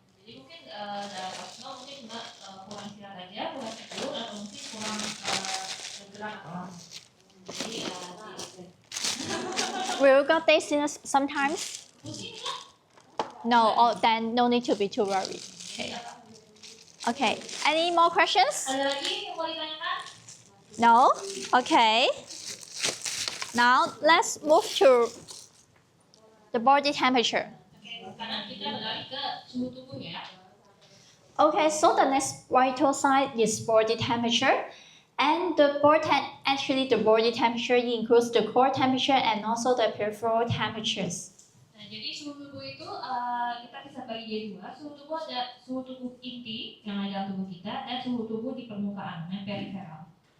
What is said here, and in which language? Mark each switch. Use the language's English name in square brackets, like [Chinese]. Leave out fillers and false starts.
[Indonesian] Jadi mungkin dalam kasusnya mungkin Mbak kurang istirahat aja, kurang tidur, atau mungkin kurang bergerak atau apa. Jadi [English] Will you got dizziness sometimes? [Indonesian] pusing nggak? [English] No, then no need to be too worried. Okay. Any more questions? [Indonesian] Ada lagi yang mau ditanyakan? [English] No? Okay. Now let's move to the body temperature. [Indonesian] Oke, sekarang kita beralih ke suhu tubuh ya. [English] Okay, so the next vital sign is body temperature. And the body temperature includes the core temperature and also the peripheral temperatures. [Indonesian] Nah, jadi suhu tubuh itu kita bisa bagi jadi dua. Suhu tubuh ada suhu tubuh inti yang ada dalam tubuh kita dan suhu tubuh di permukaan yang periferal.